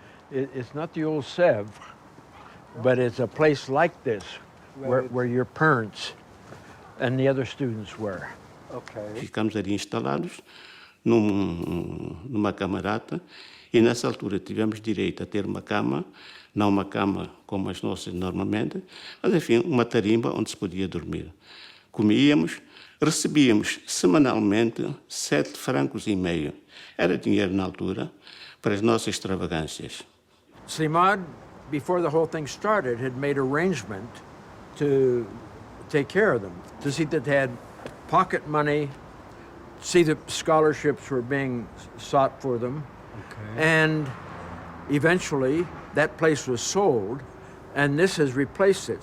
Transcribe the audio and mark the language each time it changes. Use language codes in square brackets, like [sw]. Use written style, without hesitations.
[en] It's not the old Sèvres, but it's a place like this where your parents and the other students were. Okay. [pt] Ficamos ali instalados numa camarata e nessa altura tivemos direito a ter uma cama, não uma cama como as nossas normalmente, mas enfim, uma tarimba onde se podia dormir. Comíamos, recebíamos semanalmente 7,5 francos. Era dinheiro na altura para as nossas extravagâncias. [en] Simad, before the whole thing started, had made arrangement to take care of them, to see that they had pocket money, see that scholarships were being sought for them. Okay. And eventually that place was sold, and this has replaced it.